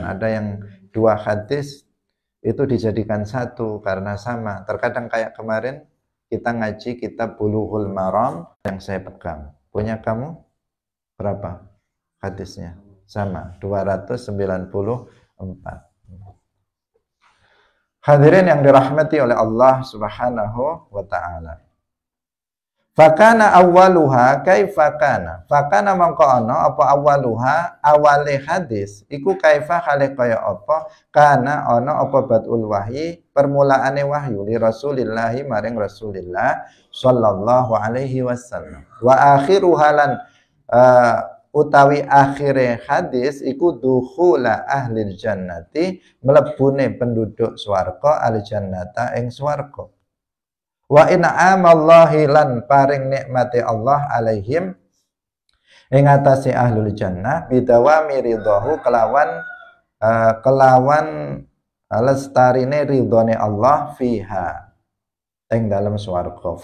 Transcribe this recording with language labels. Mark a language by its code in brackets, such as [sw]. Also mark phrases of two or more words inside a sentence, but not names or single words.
[id] Ada yang 2 hadis itu dijadikan 1 karena sama. Terkadang kayak kemarin kita ngaji kitab Bulughul Maram yang saya pegang. Punya kamu berapa hadisnya? Sama, 294. Hadirin yang dirahmati oleh Allah [ar] Subhanahu wa ta'ala. Fakana awwaluha kaifa kana. [jv] Fakana mangko ana apa awwaluha awale hadis iku kaifa hale kaya apa kana ana apa [ar] badul wahyi [jv] permulaane wahyu li Rasulillah maring Rasulillah [ar] sallallahu alaihi wasallam. Wa akhiruha [jv] lan utawi akhire hadis iku [ar] dukhula ahlil jannati [jv] mlebune penduduk swarga [ar] al jannata [jv] ing swarga. [ar] Wa in'amallahi [jv] lan paring nikmati Allah alaihim ing atase [ar] ahlul jannah bidawami ridhahu [jv] kelawan lestarine ridhone Allah fiha ing dalam swarga.